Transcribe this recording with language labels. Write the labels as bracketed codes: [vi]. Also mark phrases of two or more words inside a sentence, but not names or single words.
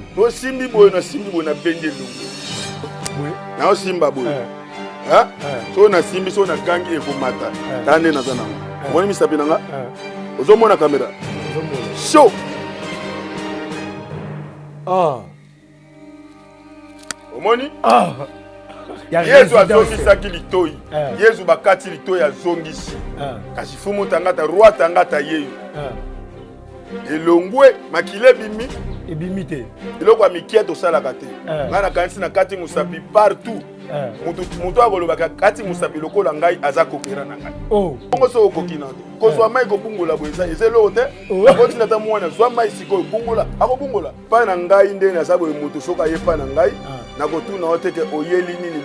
[ln] tosimbi boye na bende longo na osimba boye so na simbi so na gangi ekomata tande naza nango omoni misapi nanga ozomona kamera show omoni yezu azongisaki litoi yezu bakati litoi azongisi kasi fumu tangata roi tangata yeyo elongwe makile ebimi te eloko ya mikie tosalaka te ngai nakanisi na kati mosapi partout moto akolobaka kati mosapi lokola ngai aza kokera na ngai bongo so okoki na te kozwa mai kobungola boye eza eloko te akotina ata mwana zwa mai sikoyo bungola akobungola epai na ngai nde naza boye moto soki aye epai na ngai nakotuna o teke oyeli nini